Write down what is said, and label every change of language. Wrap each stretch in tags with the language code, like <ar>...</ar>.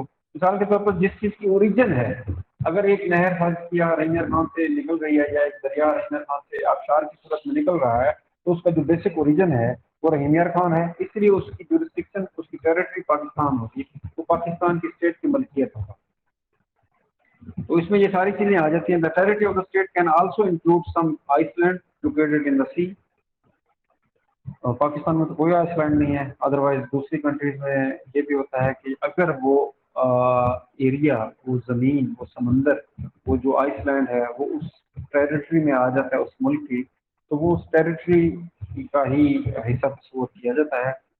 <ur>مثال کے طور پر جس چیز کی اوریجن ہے, اگر ایک نہر فرض کیا رحیمیہ خان سے نکل رہی ہے یا ایک دریا رحیمیہ خان سے آبشار کی صورت میں نکل رہا ہے تو اس کا جو بیسک اوریجن ہے وہ رحیمیہ خان ہے, اس لیے اس کی جورسڈکشن اس کی ٹیریٹری پاکستان ہوگی, وہ پاکستان کی اسٹیٹ کی ملکیت ہوگا. تو اس میں یہ ساری چیزیں آ جاتی ہیں.</ur> <en>The territory of the state can also include some island located in the sea.</en> <ur>Pakistan میں تو کوئی آئس لینڈ نہیں ہے, ادروائز دوسری کنٹریز میں یہ بھی ہوتا ہے کہ اگر وہ ایریا, وہ زمین, وہ سمندر, وہ جو آئس لینڈ ہے وہ اس ٹیریٹری میں آ جاتا ہے اس ملک کی, تو وہ اس ٹیریٹری کا ہی حصہ تصور کیا جاتا ہے.</ur>